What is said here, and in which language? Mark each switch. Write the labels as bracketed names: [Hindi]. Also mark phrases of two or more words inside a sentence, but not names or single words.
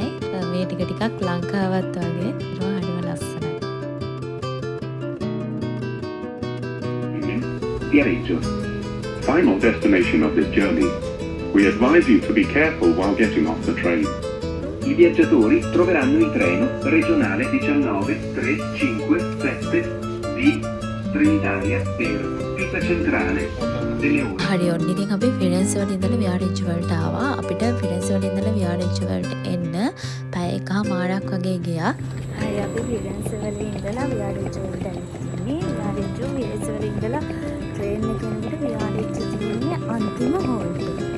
[Sinhala] මේ ටිකක් ලංකාවත් වගේ හරිම ලස්සනයි. Viareggio. [English] Final destination of this journey. We advise you to be careful while getting off the train. [Italian] I viaggiatori troveranno il treno regionale 19357 di Trenitalia per Pisa Centrale. [Sinhala] හරි, ඔන්න ඉතින් අපි ෆිරෙන්සේ වල ඉඳලා විආරඑච් වලට ආවා. අපිට ෆිරෙන්සේ වල ඉඳලා විආරඑච් වලට එන්න පැය 1:00ක් වගේ ගියා. හරි, අපි ෆිරෙන්සේ වල ඉඳලා විආරඑච් වලට ඇවිත් ෆිරෙන්සේ වල ඉඳලා ට්‍රේන් එක යනකොට විආරඑච් තියෙන්නේ අන්තිම හෝල් එක.